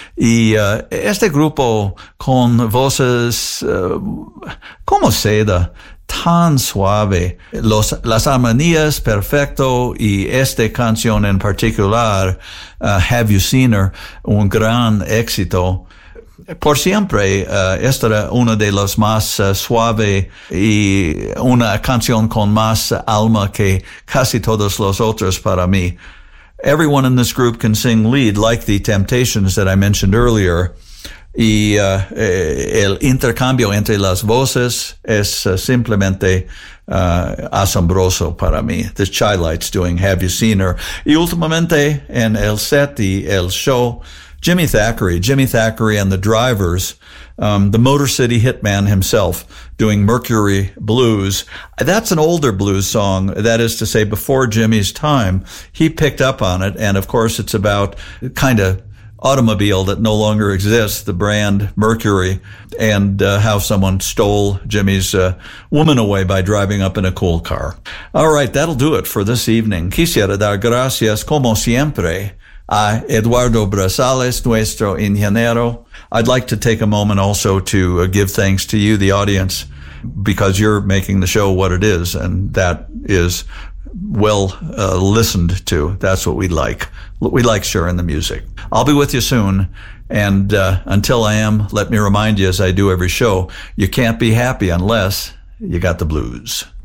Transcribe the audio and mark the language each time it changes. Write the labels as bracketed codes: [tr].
[es] Y este grupo con voces como seda, tan suave, las armonías perfecto y esta canción en particular, Have You Seen Her, un gran éxito. Por siempre, esta era una de las más suave y una canción con más alma que casi todas las otras para mí. [en] Everyone in this group can sing lead like the Temptations that I mentioned earlier. [es] Y el intercambio entre las voces es simplemente asombroso para mí. [en] The Chilites doing Have You Seen Her. [es] Y últimamente en el set y el show, [en] Jimmy Thackeray and the Drivers, the Motor City Hitman himself, doing Mercury Blues. That's an older blues song, that is to say, before Jimmy's time. He picked up on it, and of course it's about kind of automobile that no longer exists, the brand Mercury, and how someone stole Jimmy's woman away by driving up in a cool car. All right, that'll do it for this evening. [es] Quisiera dar gracias, como siempre, a Eduardo Brazales, nuestro ingeniero. [en] I'd like to take a moment also to give thanks to you, the audience, because you're making the show what it is, and that is well listened to. That's what we like. We like sharing the music. I'll be with you soon, and until I am, let me remind you, as I do every show, you can't be happy unless you got the blues.